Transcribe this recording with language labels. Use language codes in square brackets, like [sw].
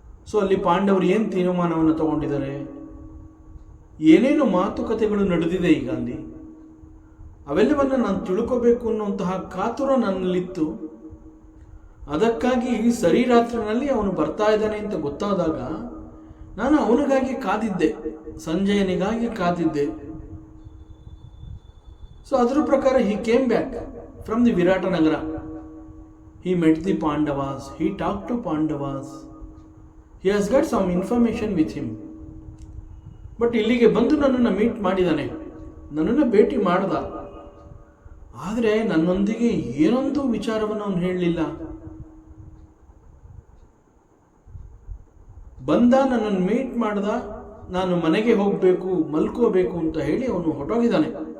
[kn] So ಅಲ್ಲಿ ಪಾಂಡವರು ಏನು ತೀರ್ಮಾನವನ್ನು ತಗೊಂಡಿದ್ದಾರೆ, ಏನೇನು ಮಾತುಕತೆಗಳು ನಡೆದಿದೆ ಈಗ ಅಲ್ಲಿ, ಅವೆಲ್ಲವನ್ನು ನಾನು ತಿಳ್ಕೋಬೇಕು ಅನ್ನುವಂತಹ ಕಾತುರ ನನ್ನಲ್ಲಿತ್ತು. ಅದಕ್ಕಾಗಿ ಸರಿ ರಾತ್ರಿನಲ್ಲಿ ಅವನು ಬರ್ತಾ ಇದ್ದಾನೆ ಅಂತ ಗೊತ್ತಾದಾಗ ನಾನು ಅವನಿಗಾಗಿ ಕಾದಿದ್ದೆ, ಸಂಜಯನಿಗಾಗಿ ಕಾದಿದ್ದೆ. [en] so [kn] ಅದರ ಪ್ರಕಾರ [en] He came back from the Virata Nagara. He met the Pandavas, he talked to Pandavas, he has got some information with him. [kn] But ಇಲ್ಲಿಗೆ ಬಂದು ನನ್ನನ್ನು ಮೀಟ್ ಮಾಡಿದ್ದಾನೆ, ನನ್ನನ್ನು ಭೇಟಿ ಮಾಡ್ದ. ಆದರೆ ನನ್ನೊಂದಿಗೆ ಏನೊಂದು ವಿಚಾರವನ್ನು ಅವನು ಹೇಳಲಿಲ್ಲ. ಬಂದ, ನನ್ನನ್ನು ಮೀಟ್ ಮಾಡ್ದ, ನಾನು ಮನೆಗೆ ಹೋಗಬೇಕು, ಮಲ್ಕೋಬೇಕು ಅಂತ ಹೇಳಿ ಅವನು ಹೊರಟೋಗಿದ್ದಾನೆ.